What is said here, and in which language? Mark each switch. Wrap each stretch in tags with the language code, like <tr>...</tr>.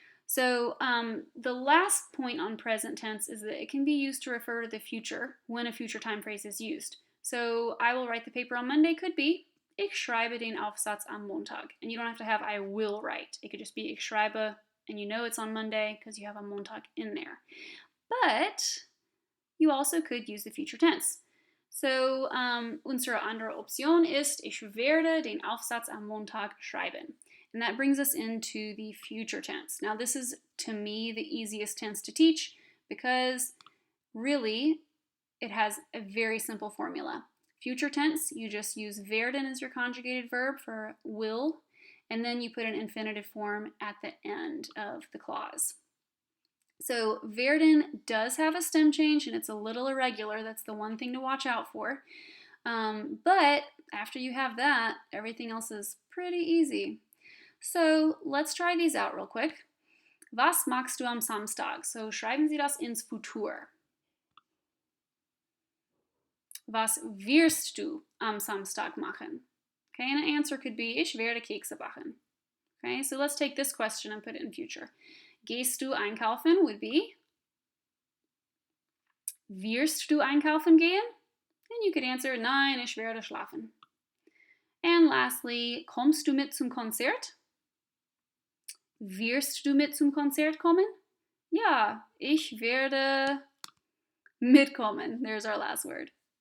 <en>So the last point on present tense is that it can be used to refer to the future when a future time phrase is used. So I will write the paper on Monday could be</en> <de>Ich schreibe den Aufsatz am Montag.</de> <en>And you don't have to have I will write. It could just be</en> <de>Ich schreibe,</de> <en>and you know it's on Monday because you have</en> <de>am Montag</de> <en>in there. But you also could use the future tense.</en> <de>So unsere andere Option ist Ich werde den Aufsatz am Montag schreiben.</de> <en>And that brings us into the future tense. Now this is, to me, the easiest tense to teach because really it has a very simple formula. Future tense, you just use werden as your conjugated verb for will, and then you put an infinitive form at the end of the clause. So werden does have a stem change and it's a little irregular. That's the one thing to watch out for. But after you have that, everything else is pretty easy. So let's try these out real quick.</en> <de>Was machst du am Samstag? So schreiben Sie das ins Futur. Was wirst du am Samstag machen?</de> <en>Okay, and an answer could be</en> <de>Ich werde Kekse backen.</de> <en>Okay, so let's take this question and put it in future.</en> <de>Gehst du einkaufen</de> <en>would be</en> <de>Wirst du einkaufen gehen?</de> <en>And you could answer</en> <de>Nein, ich werde schlafen.</de> <en>And lastly,</en> <de>kommst du mit zum Konzert? Wirst du mit zum Konzert kommen? Ja, ich werde mitkommen.</de> <en>There's our last word.</en>